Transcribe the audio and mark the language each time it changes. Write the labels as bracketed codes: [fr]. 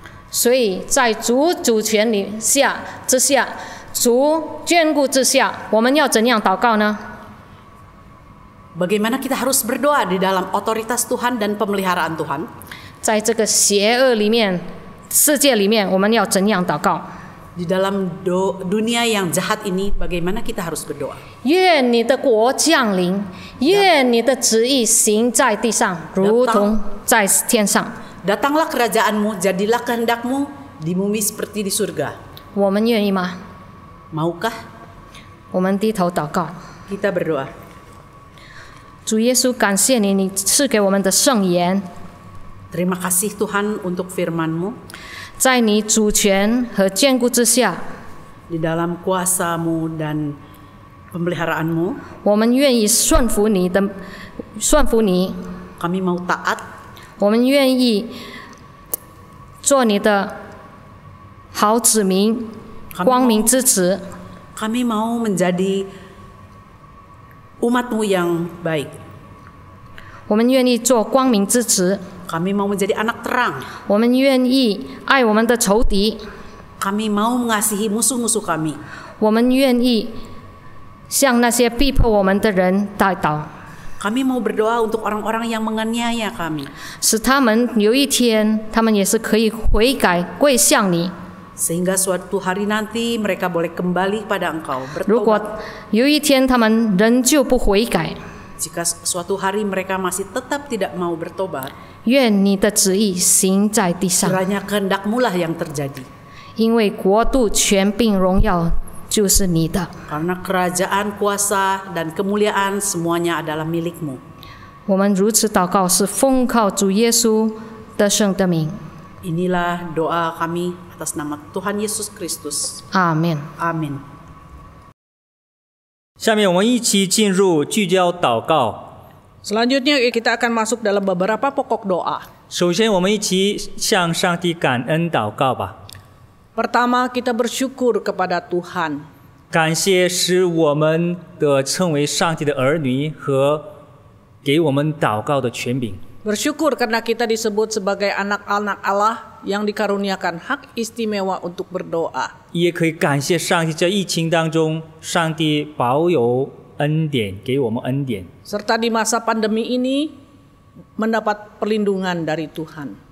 [zh] 所以在主主权之下，主眷顾之下，我们要怎样祷告呢？ [id] Bagaimana kita harus berdoa di dalam otoritas Tuhan dan pemeliharaan Tuhan? [zh] 在这个邪恶里面、世界里面，我们要怎样祷告？ [id] Di dalam dunia yang jahat ini, bagaimana kita harus berdoa? [zh] 愿你的国降临，愿你的旨意行在地上，如同在天上。 [id] Datanglah kerajaanmu, jadilah kehendakmu di bumi seperti di surga. [zh] 我们愿意吗？ [id] Maukah [zh] 我们低头祷告。 [id] kita berdoa? [zh] 主耶稣，感谢你，你赐给我们的圣言， [id] Terima kasih Tuhan untuk firman-Mu. [zh] 在你主权和眷顾之下， [id] Di dalam kuasa-Mu dan pemeliharaan-Mu, [zh] 我们愿意顺服你。 [id] kami mau taat. [zh] 我们愿意做你的好子民，光明之子。 [id] Kami mau menjadi umat-Mu yang baik. [zh] 我们愿意做光明之子， [id] Kami mau menjadi anak terang. [zh] 我们愿意爱我们的仇敌， [id] Kami mau mengasihi musuh-musuh kami. [zh] 我们愿意向那些逼迫我们的人代祷， [id] Kami mau berdoa untuk orang-orang yang menganiaya kami, [zh] 使他们有一天，他们也是可以悔改归向你。 [id] sehingga suatu hari nanti mereka boleh kembali pada Engkau [zh] 如果 [id] bertobat. [zh] 有一天他们仍旧不悔改， [id] Jika suatu hari mereka masih tetap tidak mau bertobat, [zh] 愿你的旨意行在地上， [id] kiranya kehendak-Mu lah yang terjadi. [zh] 因为国度、权柄、荣耀就是你的。 [id] Karena kerajaan, kuasa, dan kemuliaan semuanya adalah milik-Mu. [zh] 我们如此祷告，是奉靠主耶稣得胜的名。 [id] Inilah doa kami atas nama Tuhan Yesus Kristus. [zh] 阿门。 [id] Amin. [zh] 下面我们一起进入聚焦祷告。 [id] Selanjutnya kita akan masuk dalam beberapa pokok doa. [zh] 首先，我们一起向上帝感恩祷告吧。 [id] Pertama, kita bersyukur kepada Tuhan. [zh] 感谢使我们的称为上帝的儿女和给我们祷告的权柄。 [id] Bersyukur karena kita disebut sebagai anak-anak Allah yang dikaruniakan hak istimewa untuk berdoa. [zh] 也可以感谢上帝，在疫情当中，上帝保有恩典，给我们恩典。 [id] Serta di masa pandemi ini mendapat perlindungan dari Tuhan.